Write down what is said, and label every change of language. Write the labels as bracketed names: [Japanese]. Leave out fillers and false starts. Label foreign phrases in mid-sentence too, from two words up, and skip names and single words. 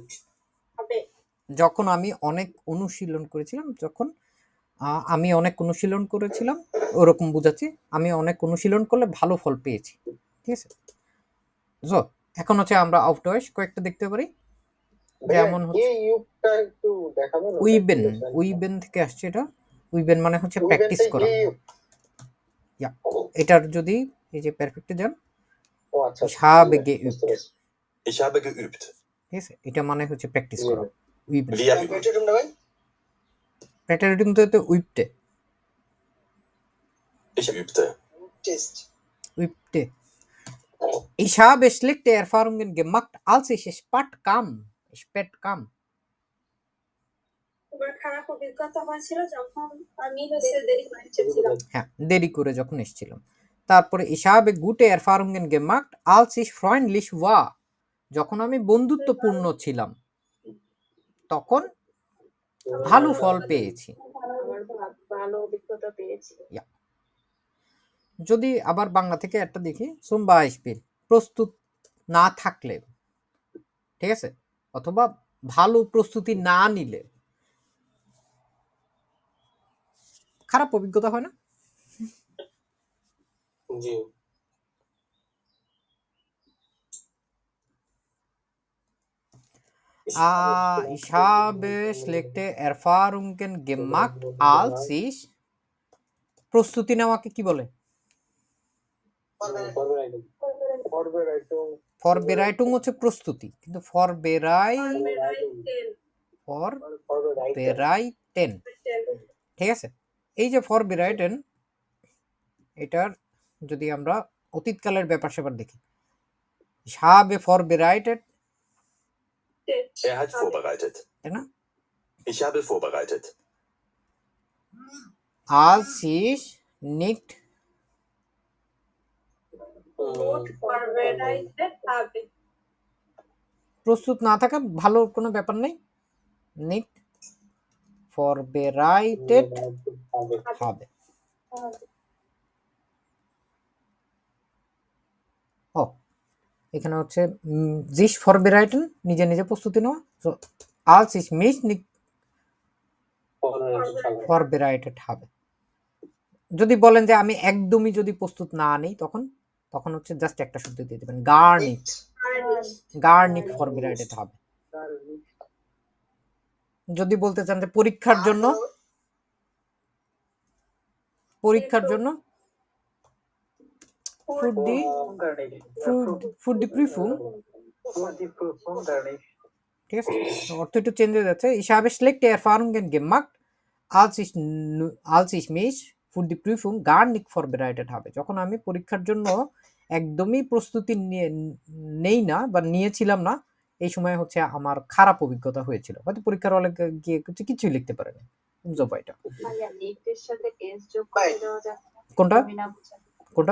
[Bangla] যখন আমি অনেক অনুশীলন করেছিলাম, যখন আমি অনেক অনুশীলন করেছিলাম ওরকম বুঝাচ্ছি, আমি অনেক অনুশীলন করলে ভালো ফল পেয়েছি। ঠিক আছে, তো এখন হচ্ছে আমরা আউটওয়াইজ কয়েকটা দেখতে পারি। যেমন হচ্ছে উইবেন, উইবেন থেকে আসছে এটা। উইবেন মানে হচ্ছে প্র্যাকটিস করা। এটার যদি এই যে পারফেক্টে যান, [German] ich habe geübt, Ich habe geübt. [Bangla] ঠিক আছে, এটা মানে হচ্ছে প্র্যাকটিস করা। উইবেন [German] Wir üben. [Bangla] প্রেটেরেটম তো উইপটে, [German] Ich übte. übte. Ich habe schlechte Erfahrungen gemacht, als ich spät kam. [Bangla] আমার খারাপ অভিজ্ঞতা হয়েছিল যখন আমি দেরি করে এসেছিলাম। হ্যাঁ, দেরি করে যখন এসেছিলাম। [German] তারপরে ich habe gute Erfahrungen gemacht, als ich freundlich war. [Bangla] যখন আমি বন্ধুত্বপূর্ণ ছিলাম তখন ভালো ফল পেয়েছি। ভালো অভিজ্ঞতা পেয়েছি। যদি আবার বাংলা থেকে একটা দেখি, [German] zum Beispiel [Bangla] প্রস্তুত না থাকলে, ঠিক আছে, অথবা ভালো প্রস্তুতি না নিলে খারাপ অভিজ্ঞতা হয় না? জি। [German] Ich habe schlechte Erfahrungen gemacht, als ich [Bangla] প্রস্তুতি নেওয়াকে কি বলে? ফরবেরাইটুং হচ্ছে প্রস্তুতি, কিন্তু ফরবেরাইটেন, ঠিক আছে। এই যে ফরবেরাইটেন, এটার যদি আমরা অতীতকালের ব্যাপার স্যাপার দেখি, [German] ich habe vorbereitet, Er hat vorbereitet. [Bangla] তাই না? [German] Ich habe vorbereitet. als ich nicht [Bangla] প্রস্তুত না থাকা ভালো কোনো ব্যাপার নেই, [German] nicht vorbereitet habe। [Bangla] ও এখানে হচ্ছে [German] sich vorbereiten, [Bangla] নিজে নিজে প্রস্তুতি নেওয়া। [German] so als ich mich nicht vorbereitet habe, [Bangla] যদি বলেন যে আমি একদমই যদি প্রস্তুত না নেই তখন হচ্ছে জাস্ট একটা শব্দ দিয়ে দিবেন, [German] gar nicht vorbereitet habe। [Bangla] যদি বলতে চান যে পরীক্ষার জন্য [German] für die Prüfung, [Bangla] ঠিক আছে, অর্থ একটু চেঞ্জ হয়ে যাচ্ছে। [German] Ich habe schlechte Erfahrungen gemacht, als ich mich für die Prüfung gar nicht vorbereitet habe। [Bangla] যখন আমি পরীক্ষার জন্য একদমই প্রস্তুতি নেই না বা নিয়েছিলাম না, এই সময় হচ্ছে আমার খারাপ অভিজ্ঞতা হয়েছিল। হয়তো পরীক্ষার হলে গিয়ে কিছুই লিখতে পারেনি। এটা কোনটা কোনটা?